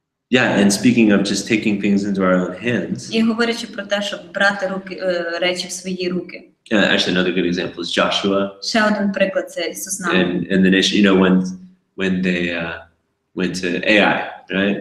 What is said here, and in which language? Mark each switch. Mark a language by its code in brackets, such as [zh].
[en] Yeah, and speaking of just taking things into our own hands. [uk] І говорячи про те, щоб брати речі в свої руки. [en] Yeah, actually, another good example is Joshua. [uk] Ще один приклад це Ісус Навин. [en] And the nation, when they went to Ai, right?